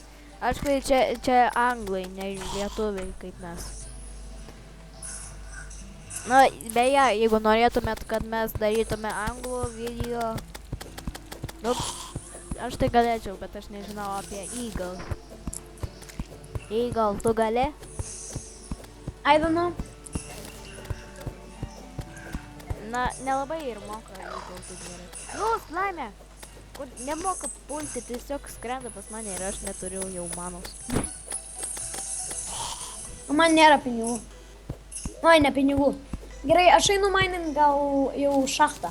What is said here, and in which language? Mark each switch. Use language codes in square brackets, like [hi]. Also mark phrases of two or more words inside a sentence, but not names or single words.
[lt] Aišku, čia anglai, ne lietuviai kaip mes. Na, beje, jeigu norėtumėt, kad mes darytume anglų video, nu, aš tai galėčiau, bet aš nežinau apie Eagle. Eagle, tu gali? [en] I don't know. [lt] Na, nelabai ir moka Eagle taip gerai. Nu, slime! Kur nemoka pulti, tiesiog skrenda pas mane ir aš neturiu jau manos. Man nėra pinigų. Oi, ne pinigų. Gerai, aš einu mining gal jau šachtą.